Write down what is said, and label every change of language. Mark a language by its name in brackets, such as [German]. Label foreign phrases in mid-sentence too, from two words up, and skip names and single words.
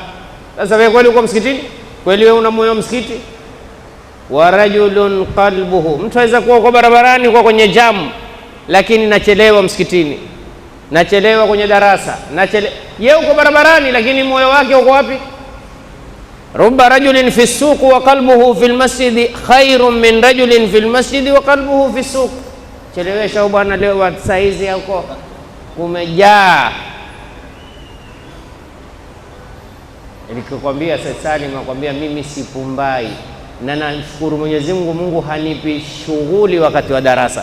[Swahili] Sasa wewe kweli uko msikitini? Kweli wewe una moyo msikiti? [Arabic] ورجل قلبه, [Swahili] mtu aweza kuwa uko barabarani, uko kwenye jamu, lakini nachelewa msikitini, nachelewa kwenye darasa, yeye uko barabarani lakini moyo wake uko wapi? [Arabic] رب رجل في سوق وقلبه في المسجد خير من رجل في المسجد وقلبه في سوق. [Swahili] Chelewesha bwana, leo saizi huko kumejaa. Nilikwambia sasa, nakwambia mimi sipumbai na nashukuru Mwenyezi Mungu, Mungu hanipi shughuli wakati wa darasa.